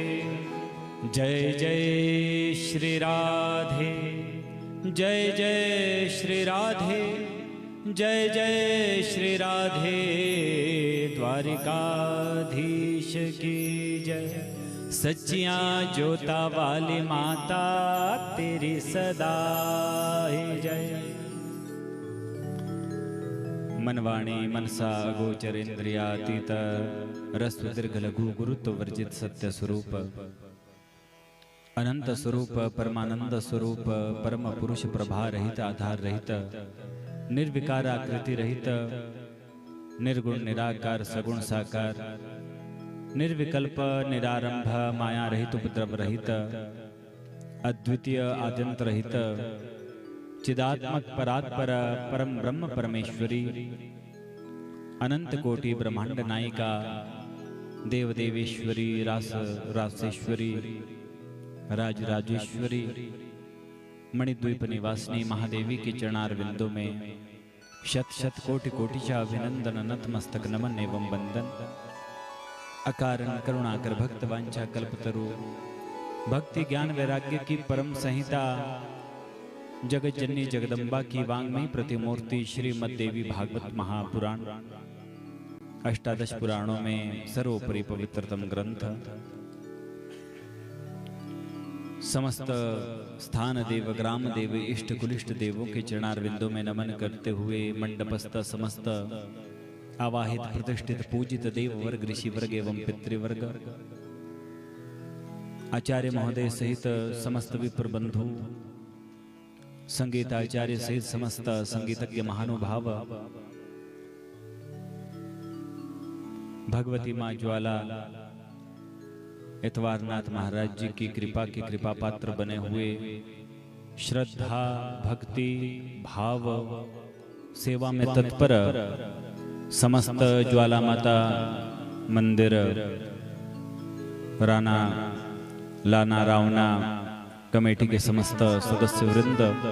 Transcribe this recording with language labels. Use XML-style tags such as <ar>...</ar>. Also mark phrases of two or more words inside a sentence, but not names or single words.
<hi>जय जय श्री राधे, जय जय श्री राधे, जय जय श्री राधे। द्वारिकाधीश की जय।</hi> <pa>ਸੱਚੀਆਂ ਜੋਤਾ ਵਾਲੀ ਮਾਤਾ ਤੇਰੀ ਸਦਾ ਹੀ ਜੈ।</pa> <hi>मनवाणी मनसा गोचर इंद्रियातीत, रस्व दीर्घ लघु गुरुत्व वर्जित सत्य स्वरूप, अनंत स्वरूप परमानंद स्वरूप, परम पुरुष प्रभा रहित आधार रहित, निर्विकार आकृति रहित, निर्गुण निराकार सगुण साकार, निर्विकल्प निरारंभ माया रहित उपद्रव रहित, अद्वितीय आद्यंत रहित, चिदात्मक परात्पर परम ब्रह्म परमेश्वरी, अनंत कोटि ब्रह्मांड नायिका, देव देवेश्वरी, रास रासेश्वरी, राज राजेश्वरी, मणिद्वीप निवासिनी महादेवी के चरणार बिंदु में शत शत कोटि कोटिशा अभिनंदन, नतमस्तक नमन एवं वंदन। अकारण करुणाकर भक्त वांछा कल्पतरु, भक्ति ज्ञान वैराग्य की परम संहिता, जगत जननी जगदम्बा की वांग्मयी प्रतिमूर्ति श्रीमद् देवी भागवत महापुराण, अष्टादश पुराणों में सर्वोपरि पवित्रतम ग्रंथ। समस्त स्थान देव ग्राम देव इष्ट कुलिष्ट देवों के चरणार बिंदों में नमन करते हुए मंडपस्थ समस्त आवाहित प्रतिष्ठित पूजित देव वर्ग ऋषि वर्ग एवं पितृवर्ग, आचार्य महोदय सहित समस्त विप्र बंधु, संगीताचार्य सहित समस्त संगीतज्ञ महानुभाव, भगवती माँ ज्वाला इतवारनाथ महाराज जी की कृपा पात्र बने हुए, श्रद्धा भक्ति भाव सेवा में तत्पर समस्त ज्वाला माता मंदिर राना लाना रावना कमेटी के समस्त सदस्य वृंद</hi>